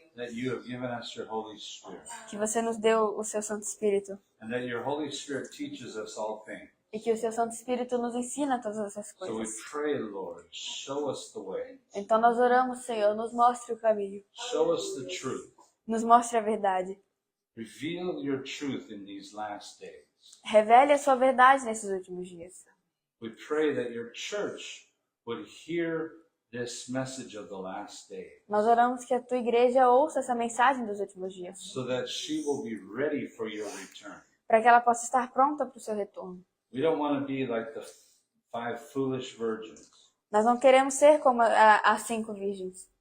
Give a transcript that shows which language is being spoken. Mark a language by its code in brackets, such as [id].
[en] that you have given us your Holy Spirit, [pt] que você nos deu o seu Santo Espírito [en] and that your Holy Spirit teaches us all things. [pt] e que o seu Santo Espírito nos ensina todas essas [en] So we [pt] coisas. [en] pray, Lord, show us the way, [pt] Então nós oramos, Senhor, nos mostre o caminho, [en] show us the truth, [pt] nos mostre a verdade. [en] reveal your truth in these last days. [pt] Revele a sua verdade nesses últimos dias. [en] We pray that your church would hear this message of the last day, [pt] Nós oramos que a tua igreja ouça essa mensagem dos últimos dias, [en] so that she will be ready for your return. [pt] para que ela possa estar pronta para o seu retorno. [en] We don't want to be like the 5 foolish virgins [pt] Nós não queremos ser como as 5 virgens